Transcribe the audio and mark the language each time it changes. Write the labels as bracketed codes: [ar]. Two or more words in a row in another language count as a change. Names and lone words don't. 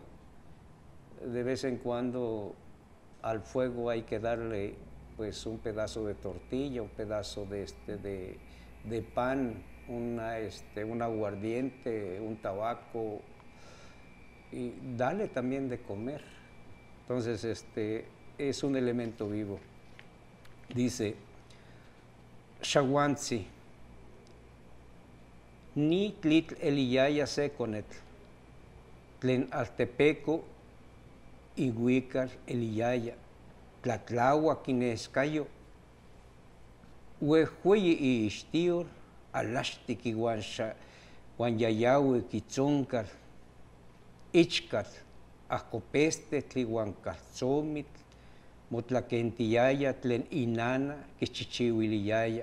[es] De vez en cuando al fuego hay que darle pues un pedazo de tortilla, un pedazo de pan, un aguardiente, un tabaco, y darle también de comer. Entonces es un elemento vivo. [nah] Dice Shawantzi, ni tlitl eliyaya seconet, tlen altepeco iguicar eliyaya, tlatlagua quinescayo, huejueyi y ixtior, alashtik iguan yayahui quitzoncar, ichcat, ajcopeste tliuan caltzomit, motlaquentiyaya tlen inana quichichiuiliyaya.